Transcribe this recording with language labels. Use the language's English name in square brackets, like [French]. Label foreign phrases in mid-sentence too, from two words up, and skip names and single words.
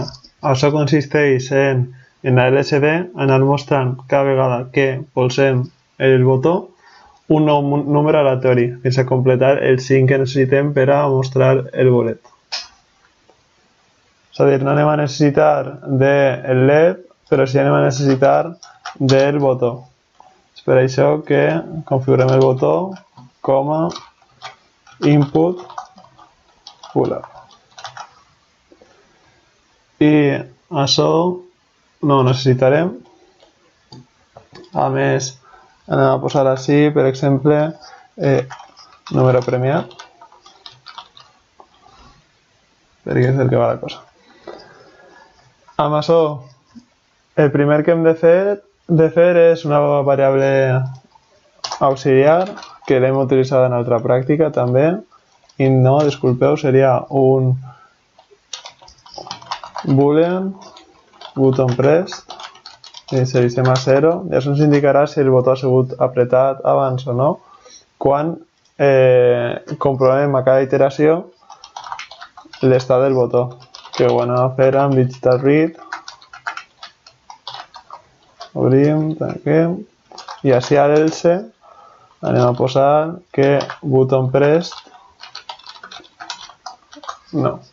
[Catalan] Això consisteix en la LCD anar mostrant cada vegada que polsem el botó un nou número aleatori fins a completar el 5 que necessitem per a mostrar el bolet. És a dir, no anem a necessitar del LED, però sí anem a necessitar del botó. És per això que configurem el botó com a [English] input pull-up. [Catalan] I això no ho necessitarem. A més, anem a posar així, per exemple, número premiat, perquè és el que va la cosa. Amb això, el primer que hem de fer és una variable auxiliar, que l'hem utilitzat en altra pràctica també, i no, disculpeu, seria un [English] boolean button pressed, [Catalan] i seleccionem a 0, i això ens indicarà si el botó ha sigut apretat abans o no, quan comprovem a cada iteració l'estat del botó, que ho anem a fer amb [English] digital read, [Catalan] obrim, tanquem, i així a l'else anem a posar que [English] button pressed [Catalan] no.